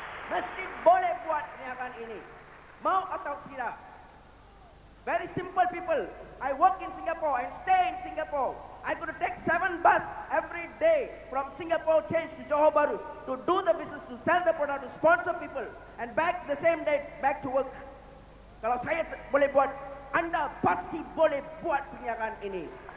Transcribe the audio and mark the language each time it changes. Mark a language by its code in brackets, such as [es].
[ms] Mesti boleh buat perniagaan ini. Mau atau tidak? [en] Very simple people. I work in Singapore and stay in Singapore. I could take 7 bus every day from Singapore change to Johor Bahru to do the business, to sell the product, to sponsor people, and back the same day back to work. [ms] Kalau saya boleh buat, anda pasti boleh buat perniagaan ini.